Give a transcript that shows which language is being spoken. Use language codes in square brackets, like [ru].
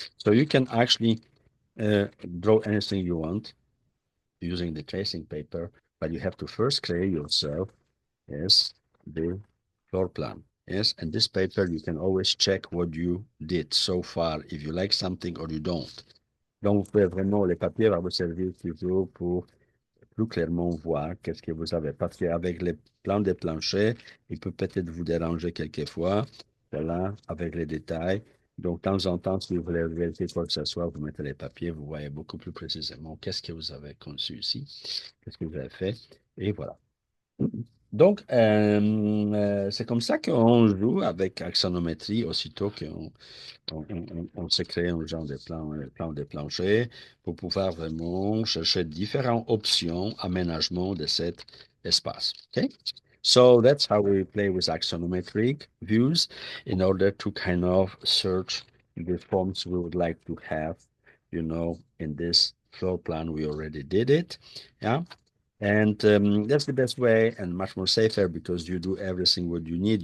[en] So you can actually draw anything you want using the tracing paper, but you have to first create yourself, yes, the floor plan. Yes, and this paper, you can always check what you did so far, if you like something or you don't. [fr] Donc, vous pouvez vraiment, les papiers vont vous servir toujours pour plus clairement voir qu'est-ce que vous avez. Parce qu'avec les plans des planchers, il peut peut-être vous déranger quelquefois, voilà, avec les détails. Donc, de temps en temps, si vous voulez vérifier quoi que ce soit, vous mettez les papiers, vous voyez beaucoup plus précisément qu'est-ce que vous avez conçu ici, qu'est-ce que vous avez fait, et voilà. Donc, c'est comme ça qu'on joue avec axonométrie aussitôt qu'on on se crée un genre de plan de plancher pour pouvoir vraiment chercher différentes options aménagement de cet espace. [en] Okay? So that's how we play with axonometric views in order to kind of search the forms we would like to have, in this floor plan. We already did it. Yeah. And that's the best way and much more safer because you do everything what you need.